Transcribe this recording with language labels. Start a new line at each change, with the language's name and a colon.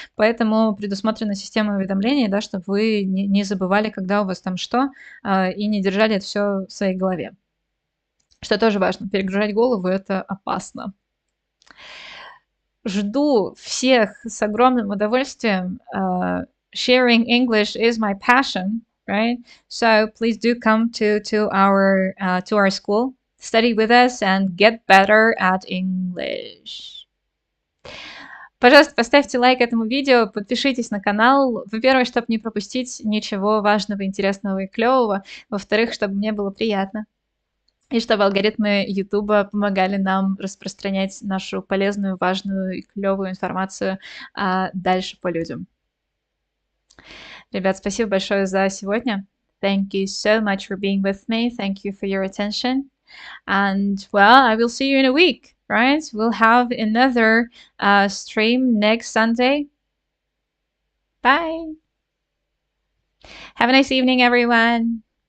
Russian: Поэтому предусмотрена система уведомлений, да, чтобы вы не забывали, когда у вас там что, и не держали это все в своей голове. Что тоже важно, перегружать голову — это опасно. Жду всех с огромным удовольствием.
English: sharing English is my passion, right? So please do come to our school, study with us, and get better at English.
Russian: Пожалуйста, поставьте лайк этому видео, подпишитесь на канал. Во-первых, чтобы не пропустить ничего важного, интересного и клевого. Во-вторых, чтобы мне было приятно. И чтобы алгоритмы Ютуба помогали нам распространять нашу полезную, важную и клевую информацию дальше по людям. Ребят, спасибо большое за сегодня.
English: Thank you so much for being with me. Thank you for your attention. And well, I will see you in a week, right? We'll have another stream next Sunday. Bye. Have a nice evening, everyone.